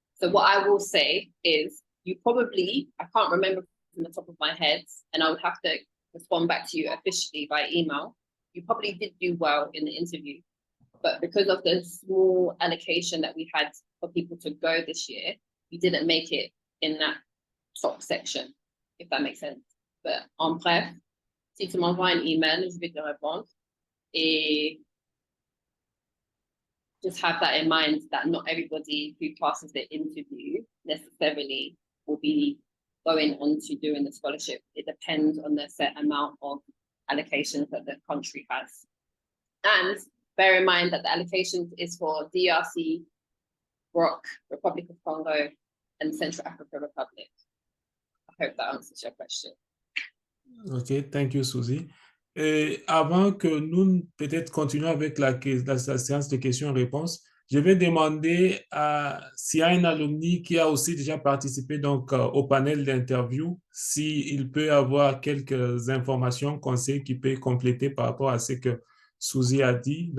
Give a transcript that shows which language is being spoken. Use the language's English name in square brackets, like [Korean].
[English] So what I will say is you probably, I can't remember from the top of my head, and I would have to respond back to you officially by email. You probably did do well in the interview, but because of the small allocation that we had for people to go this year, you didn't make it in that top section, if that makes sense. [French] But en bref, si tu m'envoies un email, je vais te répondre. [English] Et just have that in mind that not everybody who passes the interview necessarily will be going on to doing the scholarship. It depends on the set amount of allocations that the country has. And bear in mind that the allocations is for DRC, ROC, Republic of Congo, and Central African Republic. I hope that answers your question. OK, thank you, Suzy. [French] Et avant que nous peut-être continuions avec la séance de questions-réponses, je vais demander s'il y a un alumni qui a aussi déjà participé donc, au panel d'interview, s'il peut avoir quelques informations, conseils qu'il peut compléter par rapport à ce que Suzy a dit.